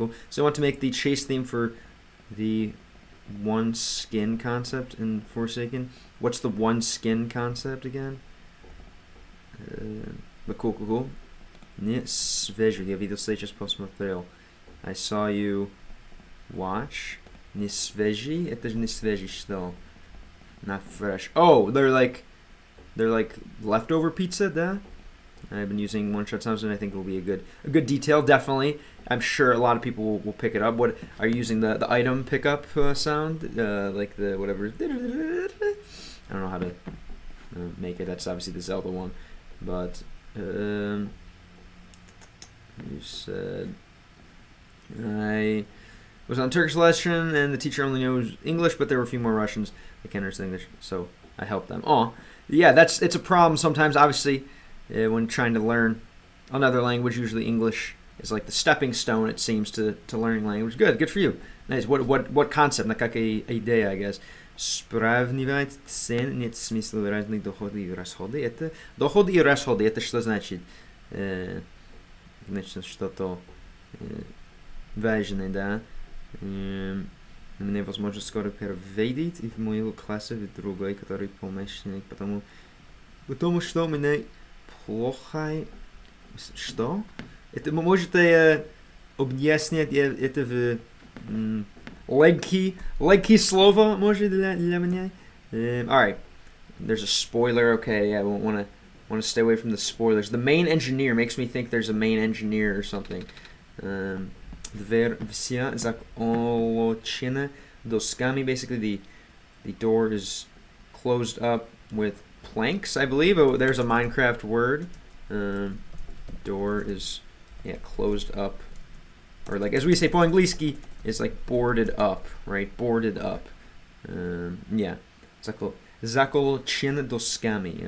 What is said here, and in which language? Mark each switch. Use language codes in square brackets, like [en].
[en] So I want to make the chase theme for the one skin concept in Forsaken. What's the one skin concept again? But cool. [ru] Не свежий, я видел сейчас посмотрел. [en] I saw you watch. [ru] Не свежий? Это же не свежий что? [en] Not fresh. Oh, they're like leftover pizza, да? I've been using one shot times, and I think it will be a good detail. Definitely, I'm sure a lot of people will pick it up. What are you using the item pickup sound, like the whatever? I don't know how to make it. That's obviously the Zelda one, but you said I was on Turkish lesson, and the teacher only knows English, but there were a few more Russians that can't understand English, so I helped them. Oh, yeah, it's a problem sometimes. Obviously. When trying to learn another language, usually English is like the stepping stone, it seems, to learning language. Good for you. Nice. What concept? [ru] На какая идея, [en] I guess. [ru] Сравнивать цены нет смысла разных доходы и расходы. Это доходы и расходы. Это что значит? Значит, что-то важное, да? Мне возможно скоро переведить из моего класса в другой, который помощник, потому что у меня плохо. Что? Это можете объяснять это в легкие слова, может, для меня? [en] Alright. There's a spoiler. Okay, yeah, I won't want to stay away from the spoilers. The main engineer makes me think there's a main engineer or something. [ru] Дверь вся заколочена досками. [en] Basically, the door is closed up with planks, I believe. Oh, there's a Minecraft word. Door is closed up, or like as we say [ru] по английски, [en] it's like boarded up, right? Boarded up. Yeah. [ru] Заколочена досками.